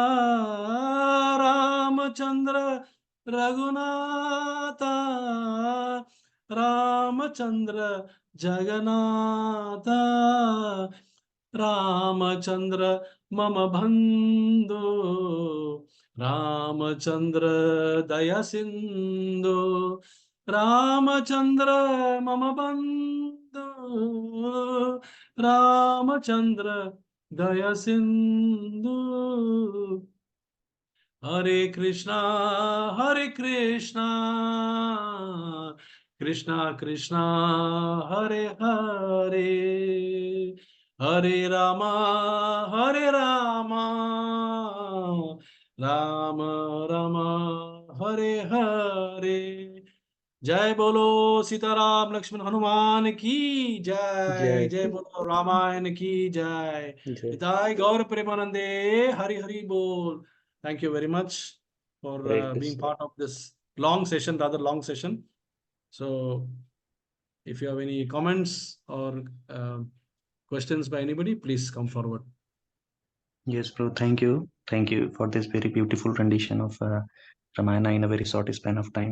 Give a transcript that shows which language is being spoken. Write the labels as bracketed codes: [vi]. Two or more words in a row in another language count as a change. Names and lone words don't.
[sa] Ramachandra Raghunatha, Ramachandra Jagannatha, Ramachandra मम बन्धो रामचन्द्र दया सिन्धु रामचन्द्र मम बन्धो रामचन्द्र दया सिन्धु हरे कृष्णा कृष्णा कृष्णा हरे हरे हरे रामा राम राम हरे हरे। [hi] जय बोलो सीताराम लक्ष्मण हनुमान की जय। जय जय बोलो रामायण की जय। जय हिताय गौर प्रेमानंदे हरि हरि बोल। [en] Thank you very much for [sa] हरे [en] being [sa] कृष्ण [en] part of this long session, rather long session. So, if you have any comments or questions by anybody, please come forward. Yes, bro. Thank you for this very beautiful rendition of Ramayana in a very short span of time.